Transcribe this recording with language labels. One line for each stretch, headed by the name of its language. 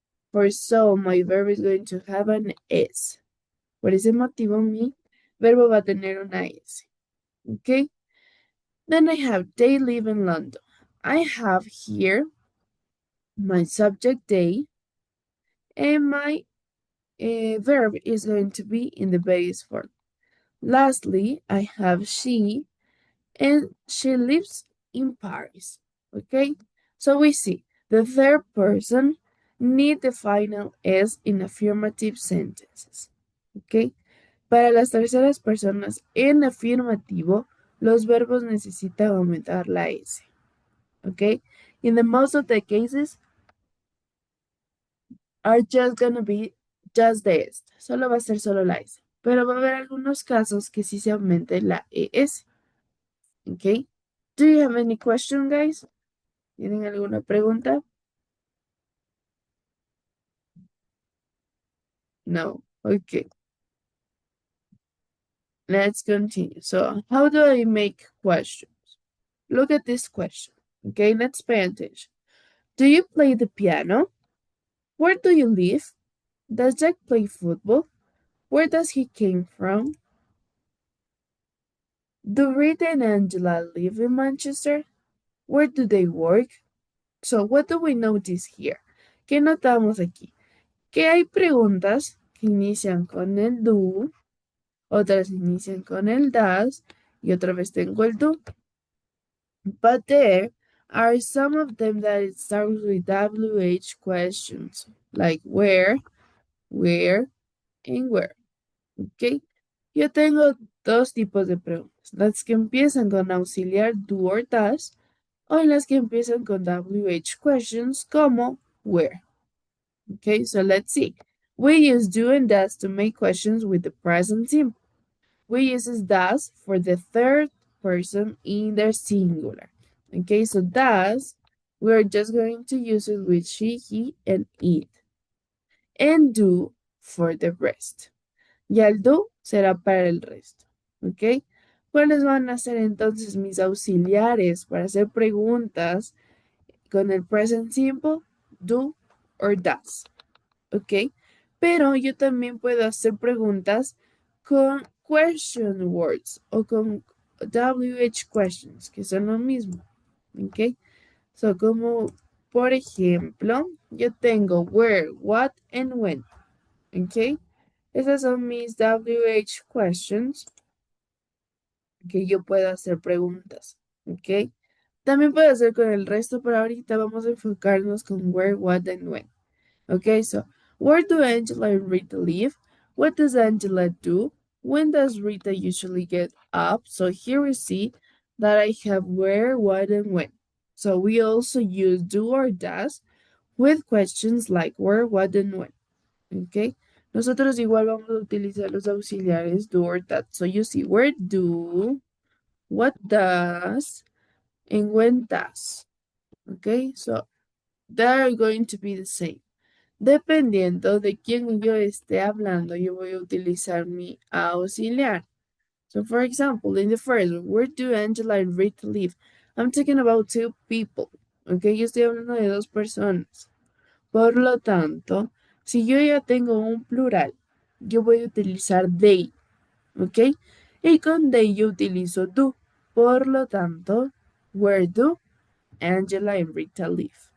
English: For so, my verb is going to have an S.
Spanish: Por ese motivo, mi verbo va a tener una S. ¿Ok?
English: Then I have they live in London. I have here my subject they, And my verb is going to be in the base form. Lastly, I have she, and she lives in Paris. Okay? So we see the third person need the final S in affirmative sentences. Okay?
Spanish: Para las terceras personas en afirmativo, los verbos necesitan aumentar la S. Okay?
English: In the most of the cases are just gonna be just the S.
Spanish: Solo va a ser solo la S. Pero va a haber algunos casos que sí se aumente la ES. Okay?
English: Do you have any question, guys?
Spanish: ¿Tienen alguna pregunta?
English: No. Okay. Let's continue. So, how do I make questions? Look at this question. Okay, let's pay attention. Do you play the piano? Where do you live? Does Jack play football? Where does he came from? Do Rita and Angela live in Manchester? Where do they work? So, what do we notice here?
Spanish: ¿Qué notamos aquí? Que hay preguntas que inician con el do, otras inician con el does, y otra vez tengo el do.
English: But there are some of them that it starts with WH questions, like where, and where. ¿Ok?
Spanish: Yo tengo dos tipos de preguntas, las que empiezan con auxiliar do or does, o las que empiezan con WH questions como where.
English: Okay, so let's see. We use do and does to make questions with the present simple. We use does for the third person in the singular. Okay, so does, we're just going to use it with she, he, and it. And do for the rest.
Spanish: Y el do será para el resto. ¿Ok? ¿Cuáles van a ser entonces mis auxiliares para hacer preguntas con el present simple? Do or does. ¿Ok? Pero yo también puedo hacer preguntas con question words o con WH questions, que son lo mismo. ¿Ok? So, como por ejemplo, yo tengo where, what, and when. ¿Ok? Esas son mis WH questions que yo puedo hacer preguntas. ¿Ok? También puedo hacer con el resto, pero ahorita vamos a enfocarnos con where, what, and when.
English: Okay, so where do Angela and Rita live? What does Angela do? When does Rita usually get up? So here we see that I have where, what, and when. So we also use do or does with questions like where, what, and when. Okay.
Spanish: Nosotros igual vamos a utilizar los auxiliares do or that.
English: So you see where do, what does, and when does. Okay, so they're going to be the same.
Spanish: Dependiendo de quién yo esté hablando, yo voy a utilizar mi auxiliar.
English: So, for example, in the first one, where do Angela and Rita live? I'm talking about two people.
Spanish: Ok, yo estoy hablando de dos personas. Por lo tanto, si yo ya tengo un plural, yo voy a utilizar they. Ok, y con they yo utilizo do. Por lo tanto, where do Angela and Rita live?